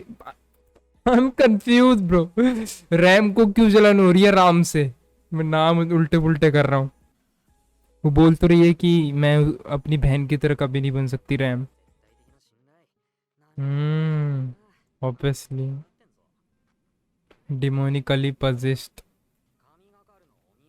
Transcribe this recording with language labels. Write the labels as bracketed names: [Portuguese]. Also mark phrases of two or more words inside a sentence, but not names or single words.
[English] I am confuse bro, [Hindi] रैम को क्यों जलन हो रही है राम से? मैं नाम उल्टे पुल्टे कर रहा हूँ। वो बोल तो रही है कि मैं अपनी बहन की तरह कभी नहीं बन सकती रैम। [Japanese] 絶対的な信頼。何か [Hindi] ऑब्वियसली [Japanese] ってんぞ。 [English] demonically possessed. [Japanese] 神がかるの